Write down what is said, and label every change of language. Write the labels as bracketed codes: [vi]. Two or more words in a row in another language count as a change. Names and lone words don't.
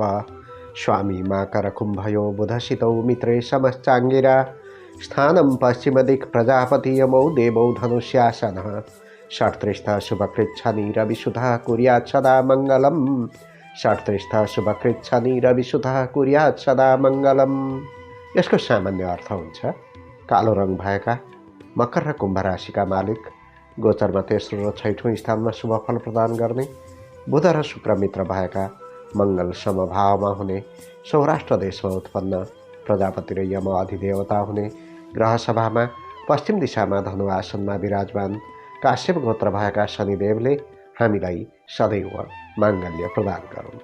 [sa] स्वामी माकरकुम्भयो बुधसितौ मित्रे समश्चाङ्गिरा। स्थानं पश्चिमदिक् प्रजापति यमौ देवौ धनुष्यासनः। षट्त्रिस्थ शुभकृच्छनि रविसुधः कुर्यात् सदा मङ्गलम्। षट्त्रिस्थ शुभकृच्छनि रविसुधः कुर्यात् सदा मङ्गलम्। [ne] यसको सामान्य अर्थ हुन्छ, कालो रङ भएका मकर र कुम्भ राशिका मालिक गोचरमा तेस्रो र छैठौँ स्थानमा शुभ फल प्रदान गर्ने, बुध र शुक्र मित्र भएका मङ्गल समभावमा हुने, सौराष्ट्र देशमा उत्पन्न प्रजापति र यम अधिदेवता हुने, ग्रह सभामा पश्चिम दिशामा धनु आसनमा विराजमान काश्यप गोत्र भएका शनिदेवले हामीलाई सदैव माङ्गल्य प्रदान गरून्।